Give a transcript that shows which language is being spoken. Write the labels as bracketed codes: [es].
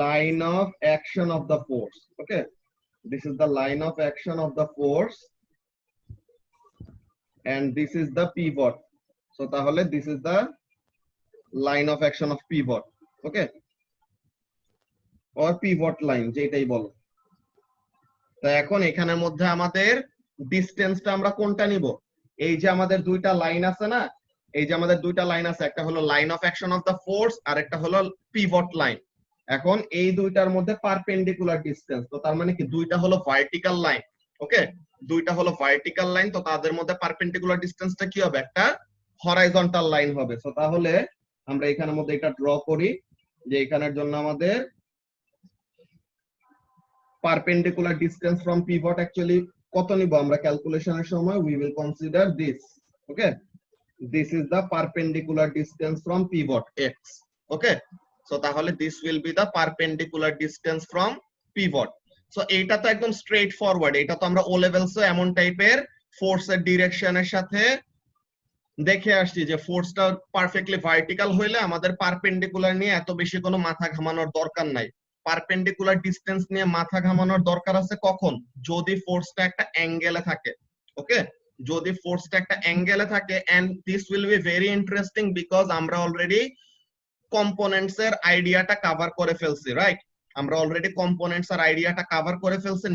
[en] line of action of the force, okay, this is the line of action of the force and this is the pivot, so tahole this is the line of action of pivot, okay, or pivot line [bn] যেটাই বলো। তো এখন এখানের মধ্যে আমাদের ডিসটেন্সটা আমরা কোনটা নিব, এই যে আমাদের দুইটা লাইন আছে না, এই যে আমাদের দুইটা লাইন আছে, একটা হলো line of action of the force আর একটা হলো পিভট লাইন। এখন এই দুইটার মধ্যে পারপেন্ডিকুলার ডিসটেন্স, তো তার মানে কি দুইটা হলো ভার্টিক্যাল লাইন, ওকে, দুইটা হলো ভার্টিক্যাল লাইন, তো তাদের মধ্যে পারপেন্ডিকুলার ডিসটেন্সটা কি হবে, একটা হরাইজন্টাল লাইন হবে। সো তাহলে আমরা এখানের মধ্যে এটা ড্র করি, যে এখানের জন্য আমাদের [en] perpendicular distance from pivot actually [bn] কত নিব আমরা ক্যালকুলেশনের সময়, [en] we will consider this, okay, this is the perpendicular distance from pivot x, okay, so তাহলে this will be the perpendicular distance from pivot। [bn] so এইটা তো একদম স্ট্রেট ফরওয়ার্ড, এটা তো আমরা ও লেভেলস এমন টাইপের ফোর্সের ডিরেকশনের সাথে দেখে আসছি যে ফোর্সটা পারফেক্টলি ভার্টিক্যাল হইলে আমাদের পারপেন্ডিকুলার নিয়ে এত বেশি কোনো মাথা ঘামানোর দরকার নাই। পারপেন্ডিকুলার ডিসটেন্স নিয়ে মাথা ঘামানোর দরকার আছে কখন, যদি ফোর্সটা একটা অ্যাঙ্গেলে থাকে, ওকে, যদি ফোর্সটা একটা অ্যাঙ্গেলে থাকে, [en] and this will be very interesting because [bn] আমরা অলরেডি কম্পোনেন্টস এর আইডিয়াটা কভার করে ফেলছি, রাইট, আমরা অলরেডি কম্পোনেন্টস এর আইডিয়াটা কভার করে ফেলছি।